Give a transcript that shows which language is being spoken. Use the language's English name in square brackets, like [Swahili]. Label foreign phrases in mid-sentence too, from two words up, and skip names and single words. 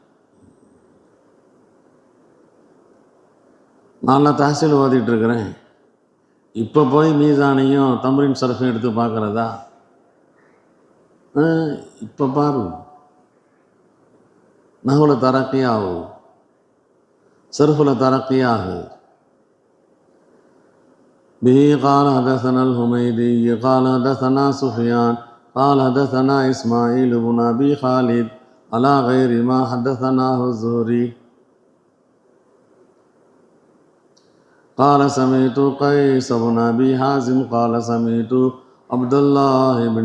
[Tamil] நான்லாம் தஹசீல் ஓதிட்டுருக்கிறேன், இப்போ போய் மீசானையும் தம்ரீன் சர்ஃபையும் எடுத்து பார்க்குறதா? இப்போ பாரு, நஹ்வுல தரக்கியாகும், சர்ஃபுல தரக்கியாகும். [Arabic] பிஹி قال حدثنا الحميدي قال حدثنا سفيان قال حدثنا إسماعيل بن أبي خالد على غير ما حدثناه الزهري قال سمعت قيس بن أبي حازم قال سمعت عبد الله